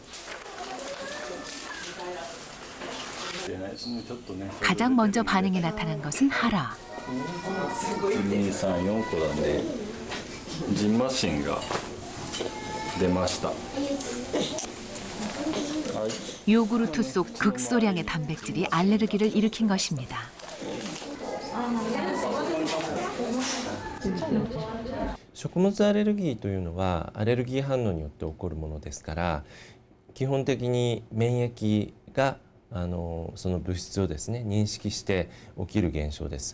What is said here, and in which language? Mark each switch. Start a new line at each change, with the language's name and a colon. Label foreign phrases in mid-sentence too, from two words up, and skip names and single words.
Korean: 가장 먼저 반응이 나타난 것은 하라.
Japanese: 1、2、3、4 個なんでジンマシンが出ました。
Korean: 요구르트 속 극소량의 단백질이 알레르기를 일으킨 것입니다.
Japanese: 食物アレルギーというのはアレルギー反応によって起こるものですから、基本的に免疫がその物質をですね認識して起きる現象です。